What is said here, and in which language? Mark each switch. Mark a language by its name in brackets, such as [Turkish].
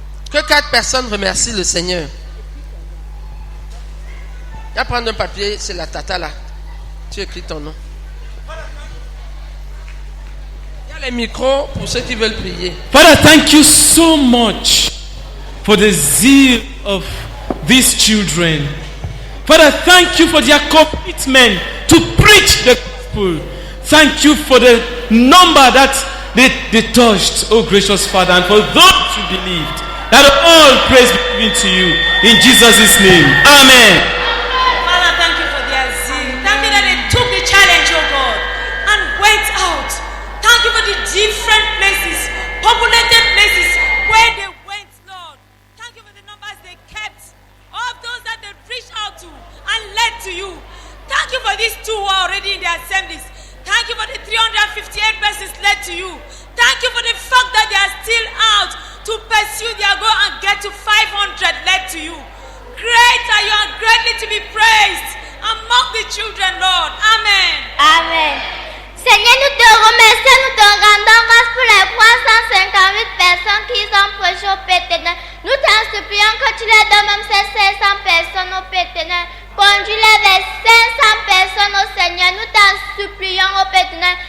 [French] Que 4 personnes remercient le Seigneur. Va prendre un papier, c'est la tata là. Tu écris ton nom. Il y a les micros pour ceux qui veulent prier. [English] Father, thank you so much for the zeal of these children. Father, thank you for their commitment to preach the gospel. Thank you for the number that they touched, oh gracious Father, and for those who believed. That all praise be given to you in Jesus' name. Amen. Father, thank you for their zeal. Thank you that they took the challenge, oh God, and went out. Thank you for the different places, populated places where they went, Lord. Thank you for the numbers they kept, of those that they reached out to and led to you. Thank you for these 2 who are already in the assemblies. Thank you for the 358 persons led to you. Thank you for the fact that they are still out to pursue their goal and get to 500 led to you. Great are you and greatly to be praised among the children, Lord. Amen. Amen. [French] Seigneur, nous te remercions, nous te rendons grâce pour les 358 personnes qui sont prêchées au Père éternel. Nous t'en supplions que tu les donnes même ces 500 personnes au Père éternel. Conduis-les vers 500 personnes au Seigneur. Nous t'en supplions au Père éternel.